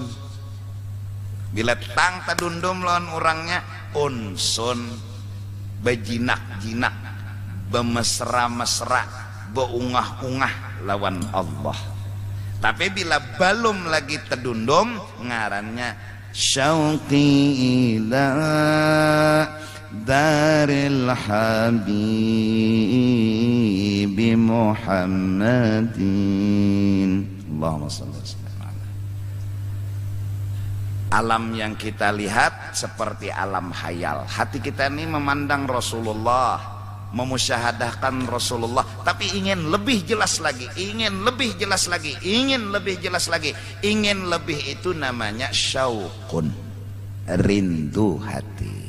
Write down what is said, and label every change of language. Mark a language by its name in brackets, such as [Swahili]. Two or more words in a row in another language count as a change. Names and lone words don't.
[Banjar] Bila tang tadundum lawan orangnya unsun, bejinak-jinak, bemesra-mesra, beungah-ungah lawan Allah. Tapi bila belum lagi tadundum ngarannya [Arabic] شوقي إلى دار الحبيب محمد. اللهم صل وسلم. [Indonesian] Alam yang kita lihat seperti alam khayal. Hati kita ini memandang Rasulullah, memusyahadahkan Rasulullah, tapi ingin lebih jelas lagi, ingin lebih jelas lagi, ingin lebih jelas lagi. Ingin lebih itu namanya syauqun, rindu hati.